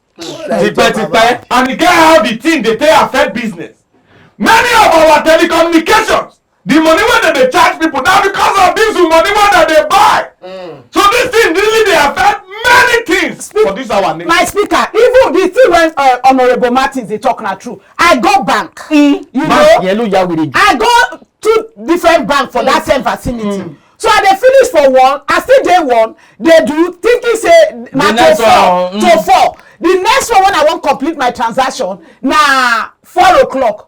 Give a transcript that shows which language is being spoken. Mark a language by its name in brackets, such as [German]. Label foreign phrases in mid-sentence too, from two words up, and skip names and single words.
[Nigerian Pidgin] And you get how the thing they take affect business. Many of our telecommunications, the money when they charge people now because of diesel money more than they buy. So this thing really they affect many things for this our nation. My speaker, even the thing when Honorable Martins they talk na true. I go bank, you know. I go to different bank for that same vicinity. So I dey finish for one, I still dey one. They do thinking say na to four. The next one when I wan complete my transaction na 4 o'clock.